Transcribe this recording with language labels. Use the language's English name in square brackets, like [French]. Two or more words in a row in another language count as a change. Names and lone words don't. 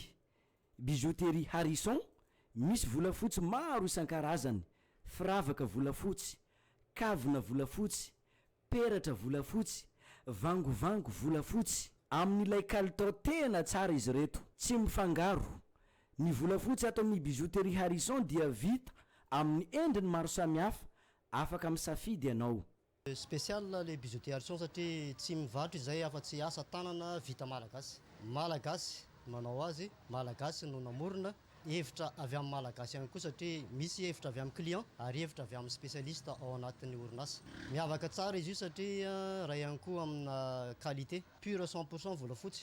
[Malagasy] Bijouterie Harrison misy volafotsy maro isan-karazany, firavaka volafotsy, kavina volafotsy, peratra volafotsy, vangovango volafotsy, amin'ilay kalitao tena tsara izy reto, tsy mifangaro. Ny volafotsy ato amin'ny bijouterie Harrison dia vita amin'ny endriny maro samihafa, afaka misafidy ianao. [French] Spécial les [Malagasy] bijouterie Harrison satria tsy mivarotra izay afa-tsy asa tanana vita malagasy. Malagasy manao azy, malagasy no namorona, hevitra avy amin'ny malagasy ihany koa satria misy hevitra avy amin'ny client ary hevitra avy amin'ny spécialiste ao anatin'ny orinasa. Miavaka tsara izy io satria raha ihany koa amina [French] qualité pure [Malagasy] 100% volafotsy.